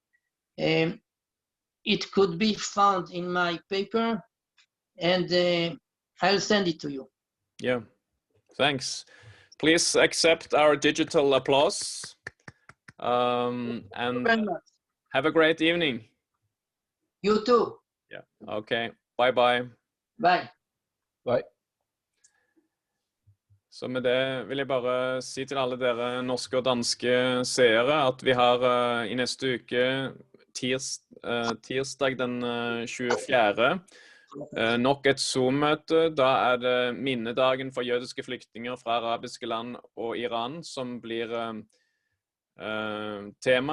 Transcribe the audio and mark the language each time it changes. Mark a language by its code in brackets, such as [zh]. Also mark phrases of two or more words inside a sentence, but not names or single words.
[en] It could be found in my paper, and I'll send it to you. Yeah, thanks. Please accept our digital applause. And Very much. have a great evening. You too. Yeah, okay. Bye-bye. Bye. Bye. [no] Så med det vil jeg bare si til alle dere norske og danske seere at vi har i neste uke tirsdag den 24. Nok et Zoom-møte. Da det minnedagen for jødiske flyktninger fra arabiske land og Iran som blir tema.